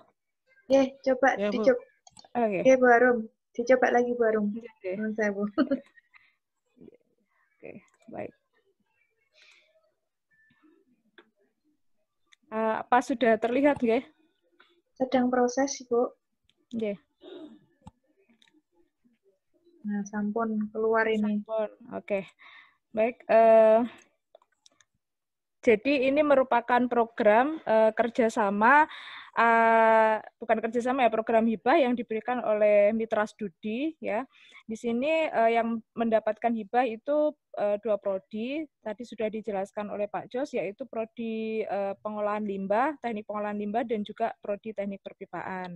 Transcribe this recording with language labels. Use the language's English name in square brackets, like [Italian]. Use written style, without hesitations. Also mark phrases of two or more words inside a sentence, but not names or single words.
[Indonesian] Coba ya, dicoba. Oke, Bu Arum. Dicoba lagi Bu Arum. Oke. Saya, Bu. Oke, baik. Apa sudah terlihat nggih? Sedang proses, Bu. Nggih. Nah, sampun keluar ini. Sampun. Oke. Baik, jadi ini merupakan program kerjasama, bukan kerjasama ya, program hibah yang diberikan oleh Mitra Studi ya. Di sini yang mendapatkan hibah itu 2 prodi, tadi sudah dijelaskan oleh Pak Jos, yaitu prodi pengolahan limbah, teknik pengolahan limbah, dan juga prodi teknik perpipaan.